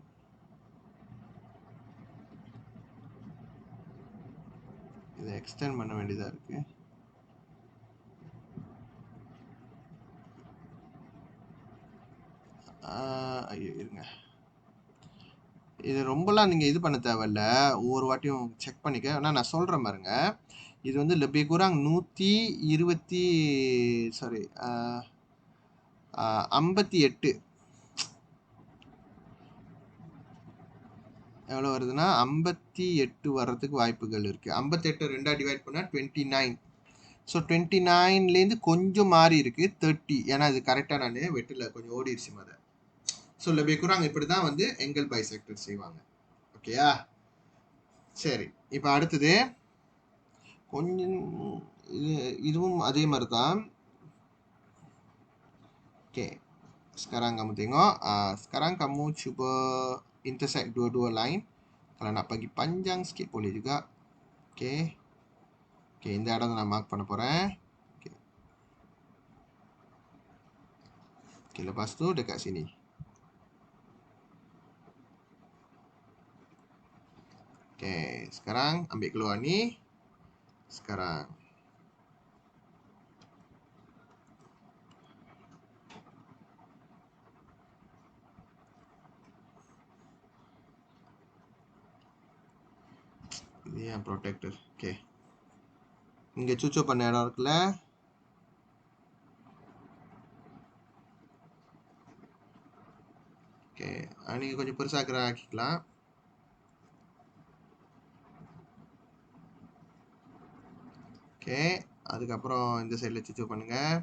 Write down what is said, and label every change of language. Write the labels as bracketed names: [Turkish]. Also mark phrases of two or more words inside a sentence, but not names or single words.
[Tamil] இதை எக்ஸ்டெண்ட் பண்ண வேண்டியதாக இருக்கு. ஐயோ இருங்க, இது ரொம்பலாம் நீங்கள் இது பண்ண தேவையில்ல. ஒவ்வொரு வாட்டியும் செக் பண்ணிக்க. ஆனால் நான் சொல்கிறேன் பாருங்க, இது வந்து [Malay] lebih kurang [Tamil] 120 சாரி 58 எவ்வளோ வருதுன்னா 58 வர்றதுக்கு வாய்ப்புகள் இருக்குது. 58 ரெண்டாக டிவைட் பண்ணால் 29. ஸோ 29லேருந்து கொஞ்சம் மாறி இருக்குது 30. ஏன்னா இது கரெக்டாக நான் வெட்டில் கொஞ்சம் ஓடிடுச்சு மாதிரி. ஸோ [Malay] lebih kurang [Tamil] இப்படி தான் வந்து [English] angle bisector [Tamil] செய்வாங்க. ஓகேயா? சரி, இப்போ அடுத்தது கொஞ்சம் இதுவும் அதே மாதிரி தான். ஓகே, [Malay] sekarang kamu tengok. Sekarang kamu cuba intersect dua-dua line. Kalau nak bagi panjang sikit boleh juga. [Tamil] Okay. Okay, இந்த இடம் நான் மார்க் பண்ண போகிறேன். Okay. [Malay] Okay, lepas tu dekat sini. Okay, sekarang ambil keluar ni. Sekarang. Ini yang protector. Okay. [Tamil] இங்கே சுவிட்ச் பண்ண இடம் இருக்குல்ல, ஓகே, நீங்கள் கொஞ்சம் பெருசாக ஆக்கிக்கலாம். ஓகே, அதுக்கப்புறம் இந்த சைடில் சுவிட்ச் பண்ணுங்க.